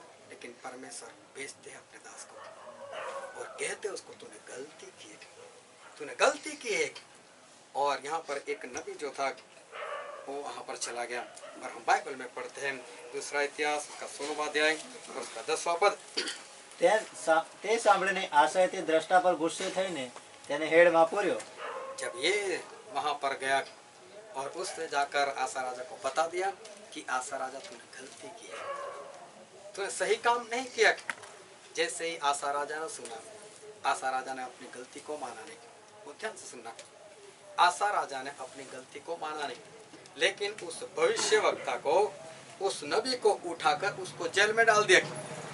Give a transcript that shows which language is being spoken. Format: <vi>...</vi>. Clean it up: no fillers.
<hi>लेकिन परमेश्वर भेजते हैं अपने दास को और कहते उसको तूने गलती की है, तूने गलती की है। और यहाँ पर एक नबी जो था वो वहाँ पर चला गया, और हम बाइबल में पढ़ते हैं दूसरा इतिहास उसका 16वां अध्याय और उसका 10वां पद।</hi> <gu>તે સાંભળીને આસાએ તે દ્રષ્ટા પર ગુસ્સે થઈને તેને હેડમાં પૂર્યો।</gu> <hi>जब ये वहाँ पर गया और उसने जाकर आसा राजा को बता दिया कि आसा राजा तूने गलती की है, तूने सही काम नहीं किया। जैसे ही आसा राजा ने सुना, आसा राजा ने अपनी गलती को माना नहीं। वो ध्यान से सुनना, आसा राजा ने अपनी गलती को माना नहीं, लेकिन उस भविष्यवक्ता को, उस नबी को उठाकर उसको जेल में डाल दिया।</hi>